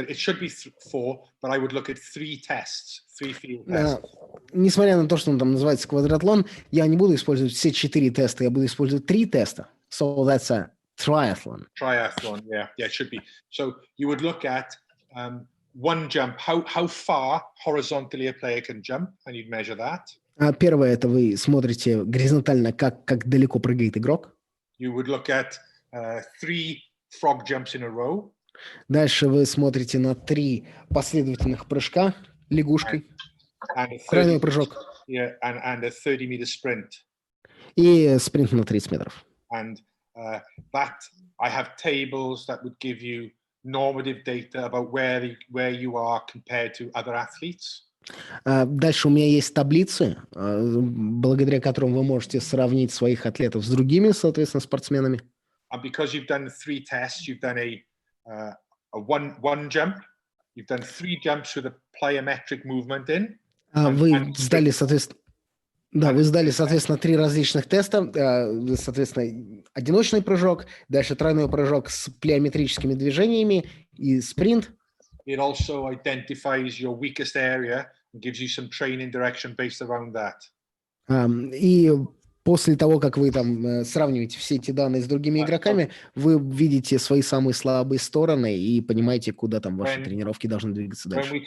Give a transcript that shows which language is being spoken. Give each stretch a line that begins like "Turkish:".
English: It should be 4, but I would look at 3 tests, 3 field tests.
Russian: Несмотря на то, что он там называется квадратлон, я не буду использовать все 4 теста, я буду использовать 3 теста.
English: So that's a triathlon. Triathlon, yeah, it should be. So you would look at one jump, how far horizontally a player can jump, and you'd measure that.
Russian: Первое, это вы смотрите горизонтально, как далеко прыгает игрок.
English: You would look at 3 frog jumps in a row.
Russian: Дальше вы смотрите на 3 последовательных прыжка лягушкой. Тройной прыжок.
English: Yeah, and a 30-meter sprint.
Russian: И спринт на 30 метров.
English: And that I have tables that would give you normative data about where you are compared to other athletes.
Russian: Дальше у меня есть таблицы, благодаря которым вы можете сравнить своих атлетов с другими, соответственно, спортсменами.
English: And because you've done 3 tests, you've done a one jump, you've done 3 jumps with a plyometric movement in.
Russian: Вы сдали, соответственно, Да, вы сдали, соответственно, 3 различных теста. Соответственно, одиночный прыжок, дальше тройной прыжок с плеометрическими движениями и спринт.
English: It also identifies your weakest area and gives you some training direction based around that.
Russian: И после того, как вы там сравниваете все эти данные с другими игроками, вы видите свои самые слабые стороны и понимаете, куда там ваши тренировки должны двигаться дальше.